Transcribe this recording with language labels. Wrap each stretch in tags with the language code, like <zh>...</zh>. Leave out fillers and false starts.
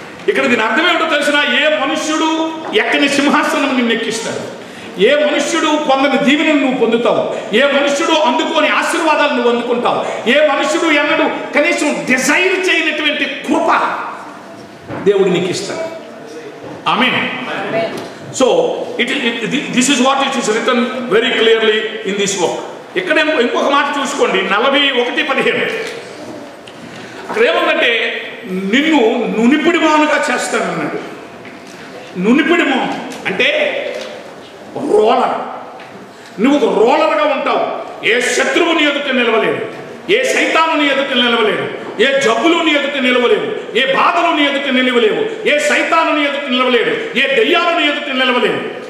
<te>ఇక్కడ దీని అర్థం ఏమిటో తెలిసిన, ఏ మనుష్యుడు ఎక్కని సింహాసనం నిన్ను ఎక్కిస్తాడు, ఏ మనుష్యుడు పొందని దీవెనను నువ్వు పొందుతావు, ఏ మనుష్యుడు అందుకోని ఆశీర్వాదాలు నువ్వు అందుకుంటావు, ఏ మనుష్యుడు ఎన్నడూ కనీసం డిజైర్ చేయనటువంటి కృప దేవుడు నీకు ఇస్తాడు. ఆమేన్.</te> <en>So this is what it is written very clearly in this book.</en> <te>ఇక్కడ ఇంకొక మాట చూసుకోండి, 41:15 అక్కడ ఏముందంటే, నిన్ను నునిపిడి మానుగా చేస్తానన్నాడు. నునిపిడి మాను అంటే రోలర్. నువ్వు ఒక రోలర్గా ఉంటావు. ఏ శత్రువుని ఎదుట నిలవలేడు, ఏ సైతానుని ఎదుట నిలవలేడు, ఏ జబ్బులుని ఎదుట నిలవలేవు, ఏ బాధలుని ఎదుట నిలవలేవు, ఏ సైతానుని ఎదుట నిలవలేడు, ఏ దెయ్యాలని ఎదుట నిలవలేవు.</te>